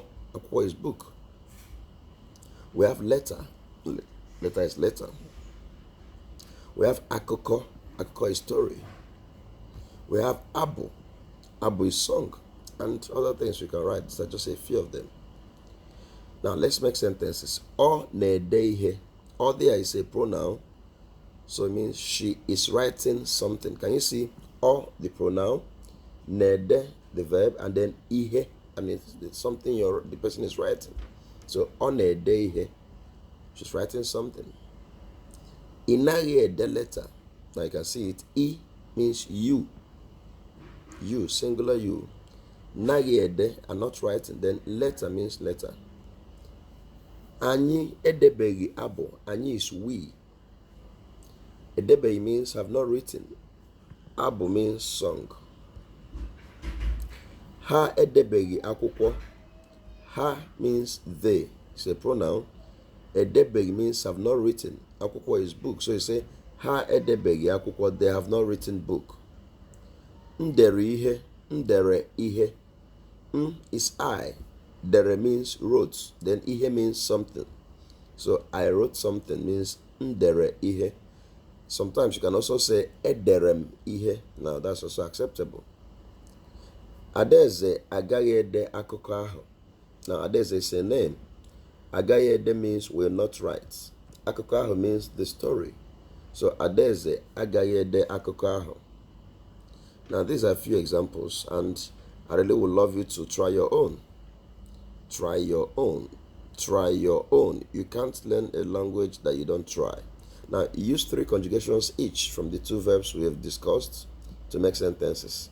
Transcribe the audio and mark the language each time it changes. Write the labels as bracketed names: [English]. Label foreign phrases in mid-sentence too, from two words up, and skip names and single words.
[English] Akwụkwọ is book. We have letter. Letter is letter. We have akụkọ. Akụkọ is story. We have abụ. Abụ is song. And other things you can write. These are just a few of them. Now, let's make sentences. [Igbo] Ọ na-ede ihe. [English] Ọ there is a pronoun. So it means she is writing something. Can you see? Ọ, the pronoun. [Igbo] Na-ede, [English] the verb. And then ihe. I mean, it's something the person is writing. So, [Igbo] ọ na-ede ihe. [English] She's writing something. [Igbo] Ị naghị ede [English] letter. Now you can see it. I means you. You, singular you. [Igbo] Naghị ede, [English] are not writing. Then letter means letter. [Igbo] Anyị edebeghị abụ. Anyị [English] is we. Edebeghị means have not written. Abụ means song. [Igbo] Ha edebeghị akwụkwọ. [English] Ha means they. It's a pronoun. Edebeghị means have not written. Akwụkwọ is book. So you say, [Igbo] ha edebeghị akwụkwọ. [English] They have not written book. [Igbo] Ndere ihe. Ndere ihe. [English] Is I. Dere means wrote. Then ihe means something. So I wrote something means [Igbo] ndere ihe. [English] Sometimes you can also say [Igbo] ederem ihe. [English] Now that's also acceptable. [Igbo] Adaeze agaghị ede akụkọ ahụ. [English] Now Adaeze is a name. [Igbo] Agaghị ede [English] means will not write. [Igbo] Akụkọ ahụ [English] means the story. [Igbo] So Adaeze agaghị ede akụkọ ahụ. [English] Now, these are a few examples, and I really would love you to try your own. Try your own. Try your own. You can't learn a language that you don't try. Now, use 3 conjugations each from the 2 verbs we have discussed to make sentences.